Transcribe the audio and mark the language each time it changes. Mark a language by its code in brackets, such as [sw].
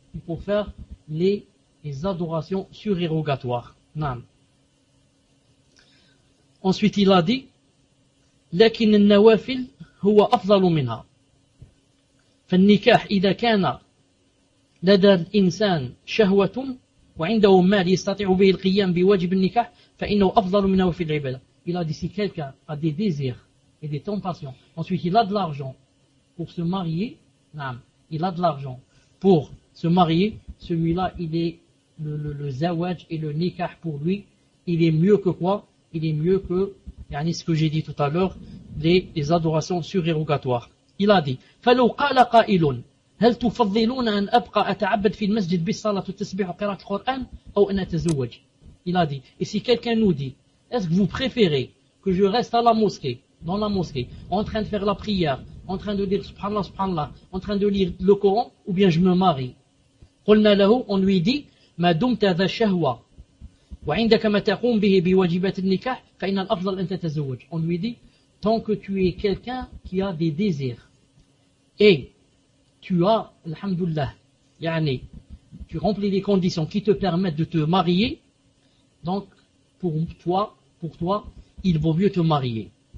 [fr] Il faut faire les adorations surérogatoires. Non. Ensuite, il a dit, [ar] لكن النوافل هو أفضل منها. فالنكاح إذا كان لدى الإنسان شهوة وعنده مال يستطيع به القيام بواجب النكاح فإنه أفضل منه في العبادة. [fr] Il a dit, si quelqu'un a des désirs et des tentations, ensuite il a de l'argent pour se marier, il a de l'argent pour se marier, celui-là, il est le zawaj et le nikah pour lui, il est mieux que quoi? Il est mieux que, yani ce que j'ai dit tout à l'heure, les adorations surérogatoires. Il a dit, [ar] فَلَوْ قَالَ قَائِلٌ هَلْ تُفَضِّلُونَ أَنْ أَبْقَ أَتَعَبَّدَ فِي الْمَسْجِدِ بِالصَّلَاةِ وَالتَّسْبِيحِ وَقِرَاءَةِ الْقُرْآنِ أَوْ أَنْ أَتَزَوَّجَ. [fr] Il a dit, et si quelqu'un nous dit, est-ce que vous préférez que je reste à la mosquée, dans la mosquée, en train de faire la prière, en train de dire subhanallah, subhanallah, en train de lire le Coran, ou bien je me marie? [ar] قلنا له, [fr] on lui dit, [ar] ما دمت ذا شهوة وعندك ما تقوم به بواجبات النكاح فإن الأفضل أن تتزوج. [fr] On lui dit, tant que tu es quelqu'un qui a des désirs et tu as, alhamdulillah, yani, tu remplis les conditions qui te permettent de te marier, donc pour toi, il vaut mieux te marier.